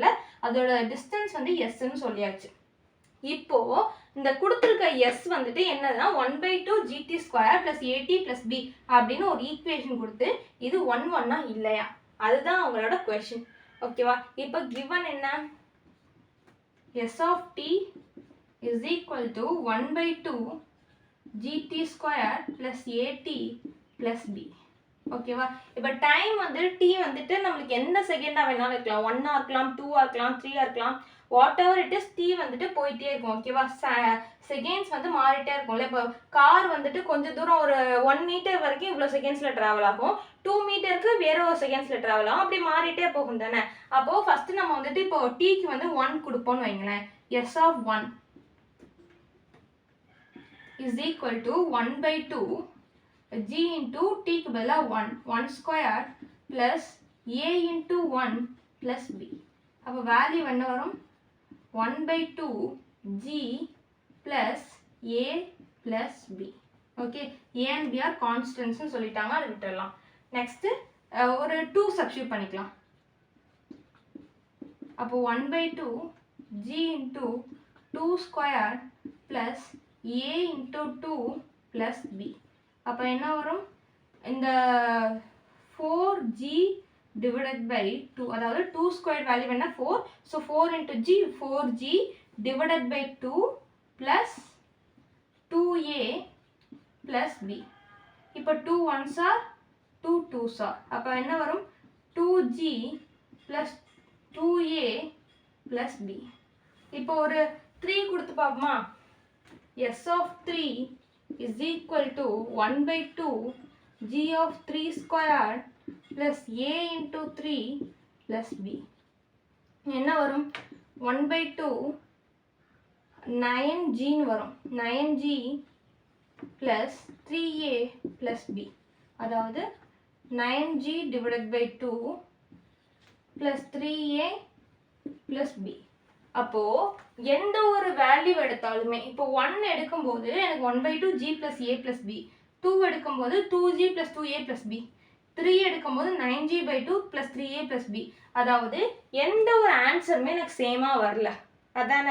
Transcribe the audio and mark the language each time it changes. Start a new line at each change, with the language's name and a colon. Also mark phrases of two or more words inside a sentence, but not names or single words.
Tamil: அதோட டிஸ்டன்ஸ் வந்து எஸ்ன்னு சொல்லியாச்சு. இப்போ இந்த கொடுத்துருக்க எஸ் வந்துட்டு என்னதுன்னா
English: 1/2 gt square plus at plus b
Tamil: அப்படின்னு ஒரு ஈக்குவேஷன் கொடுத்து இது 1 1 இல்லையா, அதுதான் அவங்களோட கொஸ்டின், ஓகேவா? இப்போ கிவன் என்ன?
English: S of t is equal to 1/2 gt square plus at plus b, ஓகேவா?
Tamil: இப்போ டைம் வந்து t வந்துட்டு நம்மளுக்கு எந்த செகண்டா வேணாலும் இருக்கலாம். 1 இருக்கலாம், 2 இருக்கலாம், 3 இருக்கலாம்,
English: what ever it is,
Tamil: t வந்துட்டு போயிட்டே இருக்கும், ஓகேவா? செகண்ட்ஸ் வந்து மாறிட்டே இருக்கும்ல. இப்போ கார் வந்துட்டு கொஞ்சம் தூரம் ஒரு 1 மீட்டர் வரைக்கும் இவ்வளோ செகண்ட்ஸில் ட்ராவல் ஆகும், 2 மீட்டருக்கு வேற ஒரு செகண்ட்ஸில் ட்ராவல் ஆகும், அப்படி மாறிட்டே போகும் தானே. அப்போது ஃபஸ்ட்டு நம்ம வந்துட்டு இப்போ டீக்கு வந்து 1 கொடுப்போம்னு வைங்களேன்.
English: S of 1 is equal to 1/2 g into t
Tamil: க்கு பதிலாக
English: 1 square plus a into 1 plus b.
Tamil: அப்போ வேல்யூ என்ன வரும்?
English: 1/2 g plus a plus b. ஓகே, a and b are constants
Tamil: சொல்லிட்டாங்க, அதை விட்டுடலாம். நெக்ஸ்ட்டு ஒரு 2 சப்ஸ்டியூட் பண்ணிக்கலாம்.
English: அப்போ 1/2 g into 2 square plus a into 2 plus b.
Tamil: அப்போ என்ன வரும்? இந்த
English: 4g divided by 2,
Tamil: அதாவது
English: 2 square value
Tamil: என்ன? 4.
English: ஸோ 4 into g, 4g divided by 2 plus 2a plus b. இப்போ 2 1s are 2 2s are.
Tamil: அப்போ என்ன வரும்?
English: 2g plus 2a plus b.
Tamil: இப்போ ஒரு 3 கொடுத்து பார்ப்போமா?
English: S of 3 is equal to 1/2 g of 3 square plus a into 3 plus b.
Tamil: என்ன வரும்? 1/2 9g வரும்.
English: 9g plus 3a plus b. அதாவது 9g divided by 2 plus 3a plus b.
Tamil: அப்போ எந்த ஒரு வேல்யூ எடுத்தாலுமே, இப்போ 1 எடுக்கும்போது எனக்கு
English: 1/2 g plus a plus b,
Tamil: 2 எடுக்கும்போது
English: 2g plus 2a plus b,
Tamil: 3 எடுக்கும்போது
English: 9g/2 plus 3a plus b.
Tamil: அதாவது எந்த ஒரு ஆன்சருமே எனக்கு சேமாக வரல, அதானே?